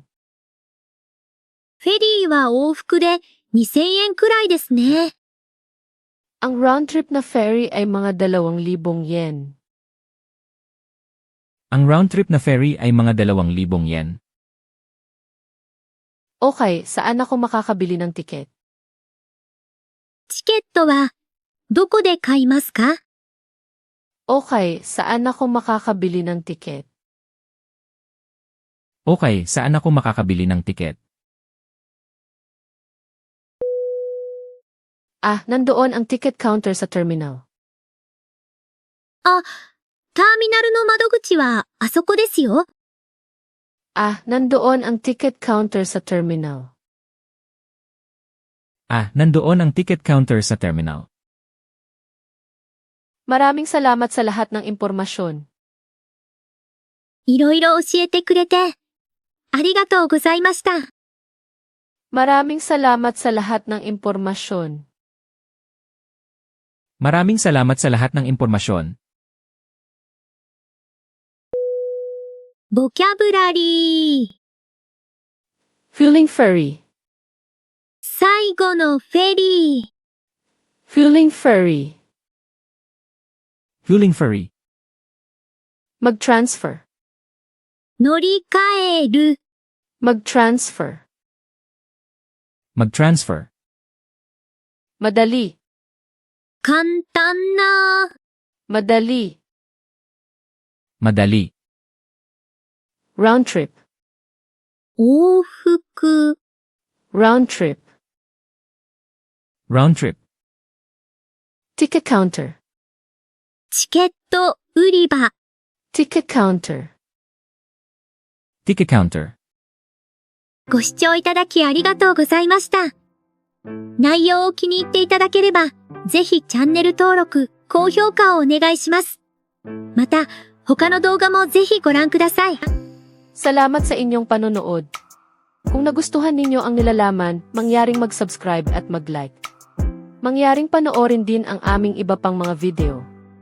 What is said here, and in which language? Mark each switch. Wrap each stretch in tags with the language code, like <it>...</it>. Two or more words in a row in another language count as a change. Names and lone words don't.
<ja>フェリーは往復で2000円くらいですね。</ja> <tl>Ang</tl> <en>round trip</en> <tl>na ferry ay mga 2,000 yen. Ang</tl> <en>round trip</en> <tl>na ferry ay mga 2,000 yen. Okay, saan ako makakabili ng tiket?</tl> <ja>チケットはどこで買いますか？</ja> <tl>Okay, saan ako makakabili ng tiket? Okay, saan ako makakabili ng tiket? Ah, nandoon ang</tl> <en>ticket counter</en> <tl>sa terminal.</tl> <ja>あ、ターミナルの窓口はあそこですよ。</ja> <tl>Ah, nandoon ang</tl> <en>ticket counter</en> <tl>sa terminal. Ah, nandoon ang</tl> <en>ticket counter</en> <tl>sa terminal. Maraming salamat sa lahat ng impormasyon.</tl> <ja>いろいろ教えてくれて、ありがとうございました。</ja> <tl>Maraming salamat sa lahat ng impormasyon. Maraming salamat sa lahat ng impormasyon.</tl> <en>Vocabulary。 Feeling furry.</en> <ja>最後のフェリー。</ja> <en>Feeling furry. Feeling furry.</en> <tl>Mag-transfer.</tl> <ja>乗り換える。</ja> <tl>Mag-transfer. Mag-transfer. Madali.</tl> <ja>簡単な。</ja> <tl>Madali. Madali.</tl> <en>Round trip.</en> <ja>往復。</ja> <en>Round trip. Round trip. Ticket counter.</en> <ja>チケット売り場。</ja> <en>Ticket counter. Ticket counter.</en> <ja>ご視聴いただきありがとうございました。内容を気に入っていただければ、ぜひチャンネル登録、高評価をお願いします。また、他の動画もぜひご覧ください。</ja> <tl>Salamat sa inyong panonood. Kung nagustuhan ninyo ang nilalaman, mangyaring mag-subscribe at mag-like. Mangyaring panoorin din ang aming iba pang mga video.</tl>